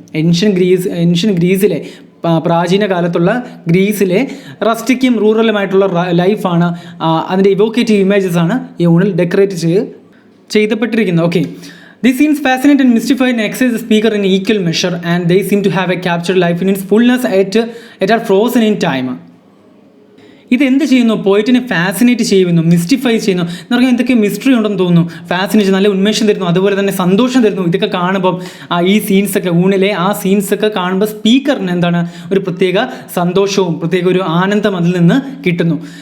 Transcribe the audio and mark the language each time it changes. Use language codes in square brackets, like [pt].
[ml] Ancient ഗ്രീസിലെ പ്രാചീന കാലത്തുള്ള ഗ്രീസിലെ റസ്റ്റിക്കും റൂറലുമായിട്ടുള്ള ലൈഫാണ്. അതിൻ്റെ ഇവോക്കേറ്റീവ് ഇമേജസ് ആണ് ഈ ഊണിൽ decorate ചെയ്യപ്പെട്ടിരിക്കുന്നത്. [en] Okay, These scenes fascinate and mystify and excite the speaker in equal measure, and they seem to have a captured life in its fullness at are frozen in time. [ml] ഇതെന്ത് ചെയ്യുന്നു? പോയിറ്റിനെ fascinate ചെയ്യുന്നു, മിസ്റ്റിഫൈ ചെയ്യുന്നു. എന്ന് പറഞ്ഞാൽ എന്തൊക്കെ mystery ഉണ്ടെന്ന് തോന്നുന്നു. Fascination, നല്ല ഉന്മേഷം തരുന്നു, അതുപോലെ തന്നെ സന്തോഷം തരുന്നു. ഇതൊക്കെ കാണുമ്പം ഈ സീൻസൊക്കെ, ഊണിലെ ആ സീൻസൊക്കെ കാണുമ്പോൾ സ്പീക്കറിന് എന്താണ് ഒരു പ്രത്യേക സന്തോഷവും പ്രത്യേക ഒരു ആനന്ദം അതിൽ നിന്ന് കിട്ടുന്നു.